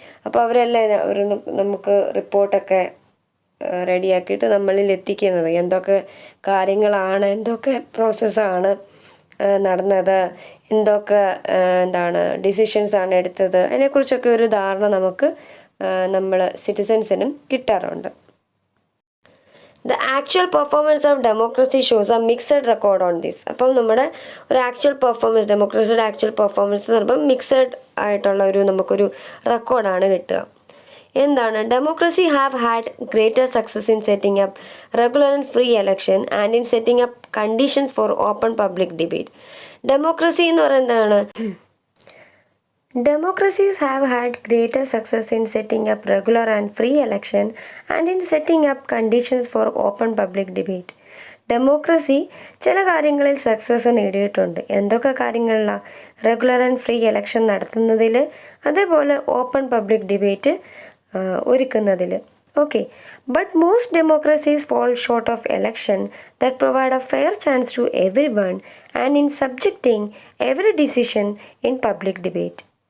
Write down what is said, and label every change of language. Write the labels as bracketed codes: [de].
[ml] അപ്പോൾ അവരല്ലേ നമുക്ക് റിപ്പോർട്ടൊക്കെ റെഡിയാക്കിയിട്ട് നമ്മളിൽ എത്തിക്കുന്നത്. എന്തൊക്കെ കാര്യങ്ങളാണ്, എന്തൊക്കെ പ്രോസസ്സാണ് നടന്നത്, എന്തൊക്കെ ഡിസിഷൻസാണ് എടുത്തത്, അതിനെക്കുറിച്ചൊക്കെ ഒരു ധാരണ നമുക്ക് നമ്മൾ സിറ്റിസൻസിനും കിട്ടാറുണ്ട്. [en] The actual performance of democracy shows a mixed record on this. [ml] അപ്പം നമ്മുടെ ഒരു ആക്ച്വൽ പെർഫോമൻസ്, ഡെമോക്രസിയുടെ ആക്ച്വൽ പെർഫോമൻസ് എന്ന് പറയുമ്പോൾ മിക്സഡ് ആയിട്ടുള്ള നമുക്കൊരു റെക്കോർഡാണ് കിട്ടുക. [en] Democracy have had greater success in setting up regular and free election and in setting up conditions for open public debate. Democracy [ml] എന്ന് പറയുന്നത് [en] Democracies have had greater success in setting up regular and free election and in setting up conditions for open public debate. [ml] Democracy ചില കാര്യങ്ങളിൽ success നേടിയിട്ടുണ്ട്. എന്തൊക്കെ കാര്യങ്ങളിലാണ്? Regular and free election നടത്തുന്നതിൽ, അതേപോലെ open public debate ഒരുക്കുന്നതിൽ. [en] Okay, but most democracies fall short of election that provide a fair chance to every one and in subjecting every decision in public debate.